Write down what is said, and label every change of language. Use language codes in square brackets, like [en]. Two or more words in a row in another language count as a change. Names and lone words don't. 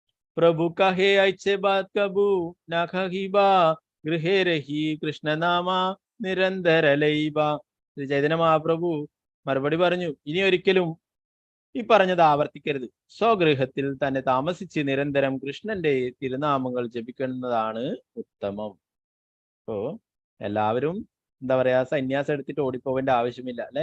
[bn] প্রভু কহে ঐছে বাত কভু না খহিবা গৃহে রহি কৃষ্ণ নাম নিরন্তর লইবা. [ml] ശ്രീ ചൈതന്യ മഹാപ്രഭു മറുപടി പറഞ്ഞു, ഇനി ഒരിക്കലും ഈ പറഞ്ഞത് ആവർത്തിക്കരുത്. സ്വഗൃഹത്തിൽ തന്നെ താമസിച്ച് നിരന്തരം കൃഷ്ണന്റെ തിരുനാമങ്ങൾ ജപിക്കുന്നതാണ് ഉത്തമം. അപ്പോ എല്ലാവരും എന്താ പറയാ, സന്യാസം എടുത്തിട്ട് ഓടിപ്പോവേണ്ട ആവശ്യമില്ല അല്ലെ.